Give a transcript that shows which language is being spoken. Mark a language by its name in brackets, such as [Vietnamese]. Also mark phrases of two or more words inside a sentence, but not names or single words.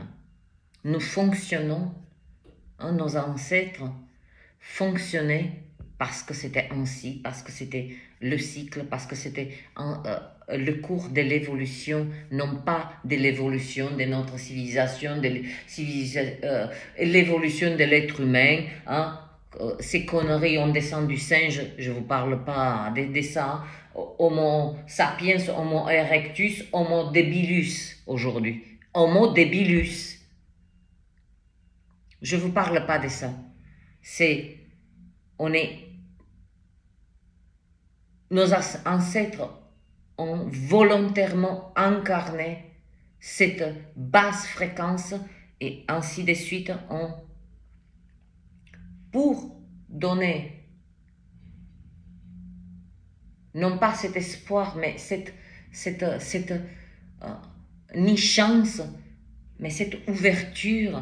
[French] Nous fonctionnons, nos ancêtres fonctionnaient parce que c'était ainsi, parce que c'était le cycle, parce que c'était le cours de l'évolution, non pas de l'évolution de notre civilisation, de l'évolution de l'être humain. Hein. Ces conneries, on descend du singe, je ne vous parle pas de ça. Homo sapiens, Homo erectus, Homo debilus aujourd'hui. Homo debilus. Je ne vous parle pas de ça. Nos ancêtres ont volontairement incarné cette basse fréquence et ainsi de suite pour donner non pas cet espoir, mais ni chance, mais cette ouverture.